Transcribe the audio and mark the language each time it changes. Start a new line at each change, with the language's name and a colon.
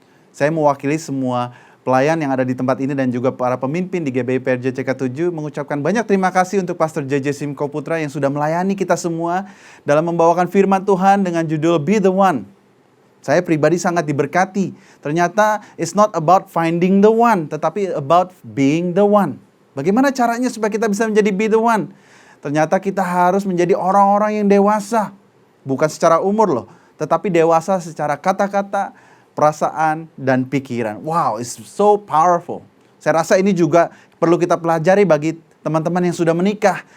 Indonesian: Saya mewakili semua pelayan yang ada di tempat ini dan juga para pemimpin di GBI PRJ CK7 mengucapkan banyak terima kasih untuk Pastor JJ Simko Putra yang sudah melayani kita semua dalam membawakan firman Tuhan dengan judul Be the One. Saya pribadi sangat diberkati. Ternyata
English: it's not about finding the one,
Indonesian: tetapi
English: about being the one.
Indonesian: Bagaimana caranya supaya kita bisa menjadi be the one? Ternyata kita harus menjadi orang-orang yang dewasa. Bukan secara umur loh, tetapi dewasa secara kata-kata, perasaan, dan pikiran.
English: Wow, it's so powerful.
Indonesian: Saya rasa ini juga perlu kita pelajari bagi teman-teman yang sudah menikah.